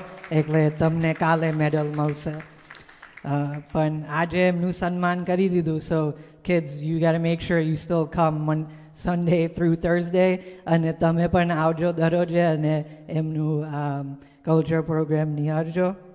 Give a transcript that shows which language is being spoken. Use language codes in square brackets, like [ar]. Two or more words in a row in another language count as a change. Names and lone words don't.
[gu] એકલે તમને કાલે મેડલ મળશે. પણ આજે એમનું સન્માન કરી દીધું. [en] So kids, you got to make sure you still come on Sunday through Thursday. [gu] અને તમે પણ આવજો દરરોજ અને એમનું [en] culture program [gu] નિહાળજો.